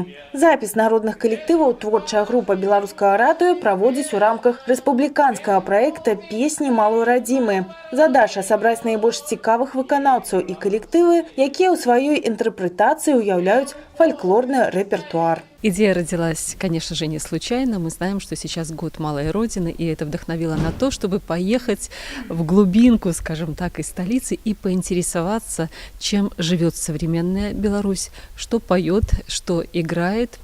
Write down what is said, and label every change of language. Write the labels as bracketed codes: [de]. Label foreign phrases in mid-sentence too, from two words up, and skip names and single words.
[be] Запіс народных калектываў творчая група беларускага радыё праводзіць у рамках рэспубліканскага праекта «Песні малой радзімы». Задача – сабраць найбольш цікавых выканаўцаў і калектывы, якія ў сваёй інтэрпрэтацыі ўяўляюць фальклорны рэпертуар. [ru] Идея родилась, конечно же, не случайно. Мы знаем, что сейчас год малой Родины, и это вдохновило на то, чтобы поехать в глубинку, скажем так, из столицы и поинтересоваться, чем живет современная Беларусь, что поет, что играет.